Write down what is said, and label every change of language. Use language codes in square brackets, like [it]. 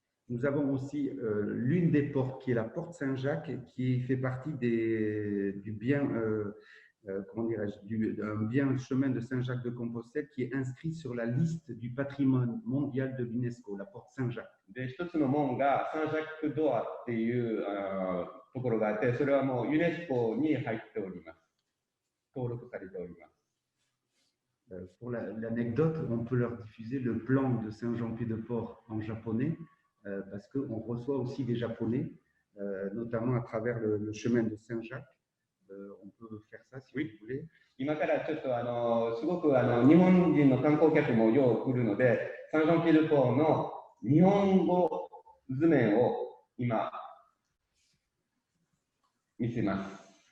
[fr] Nous avons aussi l'une des portes qui est la porte Saint-Jacques qui fait partie du bien, comment dirais-je, d'un bien chemin de Saint-Jacques de Compostelle qui est inscrit sur la liste du patrimoine mondial de l'UNESCO, la porte Saint-Jacques. [ja] で、一つの門がサンジャックドアっていうところがあって、それはもうユネスコに入っております。登録されております。 [fr] Pour l'anecdote, on peut leur diffuser le plan de Saint-Jean-Pied-de-Port en japonais parce qu'on reçoit aussi des Japonais, notamment à travers le chemin de Saint-Jacques. On peut faire ça si vous voulez. [ja] 今からちょっとすごく日本人の観光客もよう来るので、サンジョンピエデポーの日本語図面を今見せます。